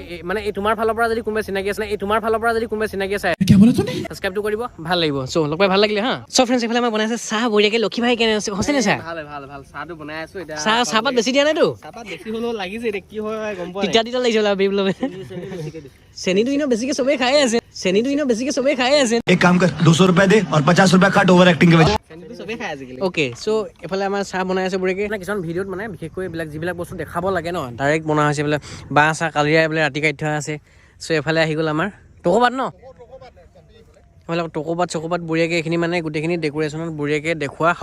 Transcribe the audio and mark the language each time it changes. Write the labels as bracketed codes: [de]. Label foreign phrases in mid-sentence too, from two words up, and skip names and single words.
[as] মানে এই তোমাৰ ফালৰ পৰা যদি কোনোবা চিনাকি আছে ছাবস্ক্ৰাইবটো কৰিব, ভাল লাগিব। চ' লগ পাই ভাল লাগিলে হা। [en] So friends [as] এইফালে মই বনাইছে চাহ বঢ়িয়াকৈ। লক্ষী ভাই কেনে আছে? হৈছে নে চাহ? ভাল চাহটো বনাই আছো এতিয়া। চাহপাত বেছি দিয়া নাইতো? চাহপাত বেছি হ'লেও লাগিছে এতিয়া কি হয় গম পোৱা নাই। তিতা লাগিছে চেনীটো ইনো বেছিকৈ চবেই খাই আছে। [hi] एक काम कर 200 रुपए दे और 50 रुपए काट [en] over acting [hi] के वजह। [en] okay so' [as] এইফালে আমাৰ চাহ বনাই আছে বঢ়িয়াকৈ। কিছুমান ভিডিঅ'ত মানে বিশেষকৈ এইবিলাক যিবিলাক বস্তু দেখাব লাগে ন ডাইৰেক্ট বনোৱা হৈছে। এইবিলাক বাঁহ চাহ কালিয়াই এইবিলাক ৰাতি কাটি থোৱা আছে। চ' এইফালে আহি গ'ল আমাৰ টকৌপাত ন, এইফালে টকৌপাত বঢ়িয়াকৈ এইখিনি মানে গোটেইখিনি ডেক'ৰেশ্যনত বঢ়িয়াকৈ দেখুওৱা হ'ব।